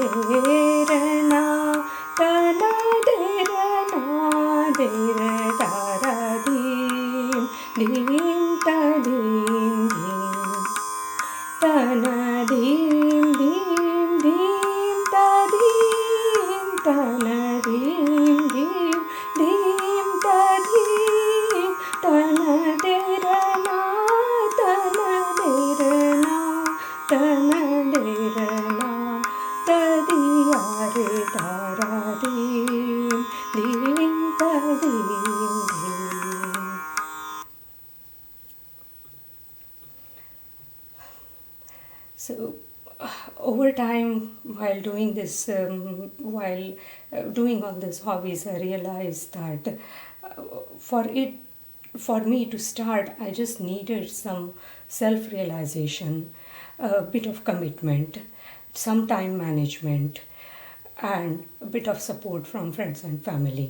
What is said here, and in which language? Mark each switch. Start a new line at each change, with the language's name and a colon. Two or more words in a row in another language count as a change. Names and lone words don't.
English: na da de da dim dim da dim dim Tana dim dim dim ta dim tana dim dim dim ta dim tana de na tana de na tana de na ta di re ta ra dim dim ta dim dim. So, over time, while doing this, while doing all these hobbies, I realized that for it, for me to start, I just needed some self-realization, a bit of commitment, some time management, and a bit of support from friends and family.